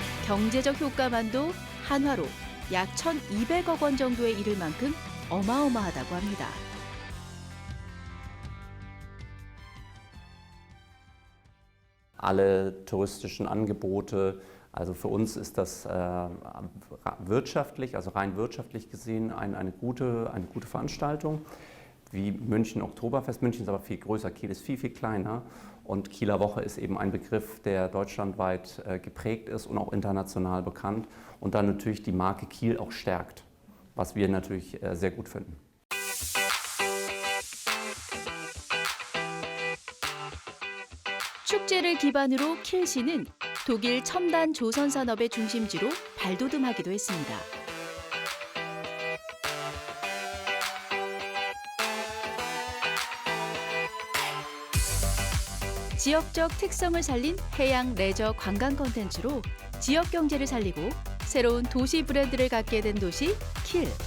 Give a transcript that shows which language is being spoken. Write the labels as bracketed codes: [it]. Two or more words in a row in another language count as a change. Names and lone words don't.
[ko] 경제적 효과만도 한화로 약 1,200억 원 정도에 이를 만큼 어마어마하다고 합니다. [de] Alle touristischen Angebote, also für uns ist das wirtschaftlich, also rein wirtschaftlich gesehen eine gute Veranstaltung. Wie München Oktoberfest. München ist aber viel größer, Kiel ist viel, viel kleiner. Und Kieler Woche ist eben ein Begriff, der deutschlandweit geprägt ist und auch international bekannt. Und dann natürlich die Marke Kiel auch stärkt, was wir natürlich sehr gut finden. [ko] 축제를 기반으로 킬시는 독일 첨단 조선 산업의 중심지로 발돋움하기도 했습니다. 지역적 특성을 살린 해양 레저 관광 콘텐츠로 지역 경제를 살리고 새로운 도시 브랜드를 갖게 된 도시 킬.